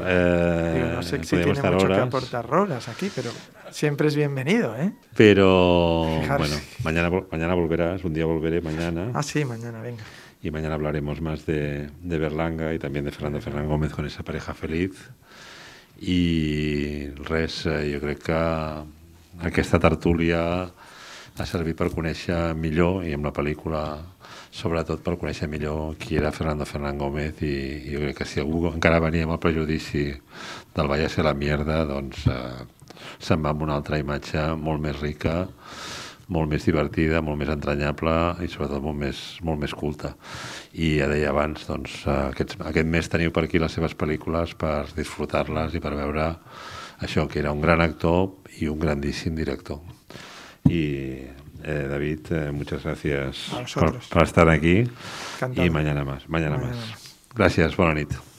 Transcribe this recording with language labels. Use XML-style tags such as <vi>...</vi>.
<es>No sé si tiene mucho que aportar Rouras aquí, pero siempre es bienvenido, ¿eh? Pero, bueno, mañana volverás, un día volveré mañana. Ah, sí, mañana, venga. Y mañana hablaremos más de Berlanga y también de Fernando Gómez con esa pareja feliz.</es> <ca>I res, jo crec que aquesta tertúlia ha servit per conèixer millor, i amb la pel·lícula sobretot per conèixer millor qui era Fernando Gómez, i jo crec que si algú encara venia amb el prejudici del</ca> <es>Váyase a la mierda,</es> <ca>doncs se'n va amb una altra imatge molt més rica, molt més divertida, molt més entranyable i sobretot molt més culta. I ja deia abans, doncs, aquest mes teniu per aquí les seves pel·lícules per disfrutar-les i per veure això, que era un gran actor i un grandíssim director.</ca> <es>Y David, muchas gracias por estar aquí. Encantado. Y mañana más. Gracias, buena nit.</es>